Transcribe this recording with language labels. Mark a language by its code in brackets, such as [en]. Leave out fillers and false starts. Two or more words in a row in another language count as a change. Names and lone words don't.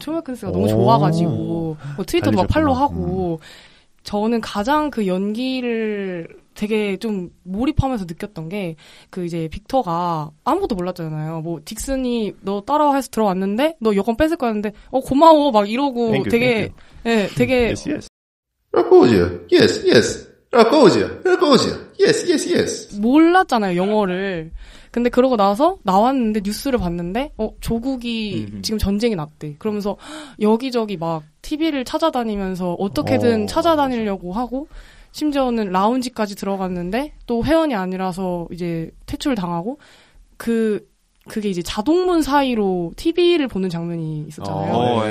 [ko] 톰 행크스가 너무 좋아가지고 뭐 트위터도 막 팔로우하고 저는 가장 그 연기를 되게 좀 몰입하면서 느꼈던 게 그 이제 빅터가 아무것도 몰랐잖아요. 뭐 딕슨이 너 따라와 해서 들어왔는데 너 여권 뺏을 거였는데 고마워 막 이러고 [en] Thank you, [ko] 되게 예, 되게 [en] Yes, yes. Rakosia. Yes, yes. Rakosia. Rakosia. Yes, yes, yes. [ko] 몰랐잖아요, 영어를. 근데 그러고 나서 나왔는데 뉴스를 봤는데 조국이 지금 전쟁이 났대. 그러면서 여기저기 막 TV를 찾아다니면서 어떻게든 찾아다니려고 하고 심지어는 라운지까지 들어갔는데 또 회원이 아니라서 이제 퇴출당하고 그게 이제 자동문 사이로 TV를 보는 장면이 있었잖아요.